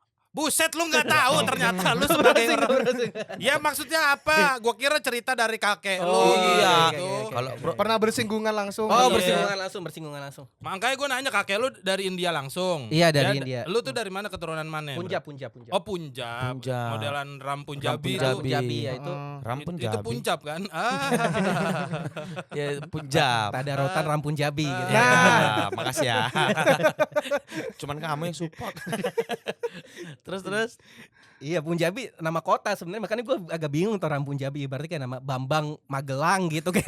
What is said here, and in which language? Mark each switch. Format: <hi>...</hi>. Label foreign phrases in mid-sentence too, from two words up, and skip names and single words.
<id>Buset lu nggak tahu ternyata lu sebagai orang. Ya maksudnya apa? Gua kira cerita dari kakek lu. Oh, iya. gitu. Kalau bro, Pernah bersinggungan langsung? Oh, Iya. bersinggungan langsung. Makanya gue nanya kakek lu dari India langsung. Iya, dari Ya, India. Lu tuh dari mana keturunan mana? Punjab. Oh Punjab. Punjab. Modelan ram Punjabi. Punjabi. itu. Punjabi ya itu. Ram Itu Punjabi. Punjab kan? Ya Punjab. Tadarotan Ram Punjabi gitu. Nah, makasih ya. Cuman kamu yang support. terus. Iya, Punjabi nama kota sebenarnya, makanya gue agak bingung tuh Ram Punjabi, berarti kayak nama Bambang Magelang gitu kayak.</id>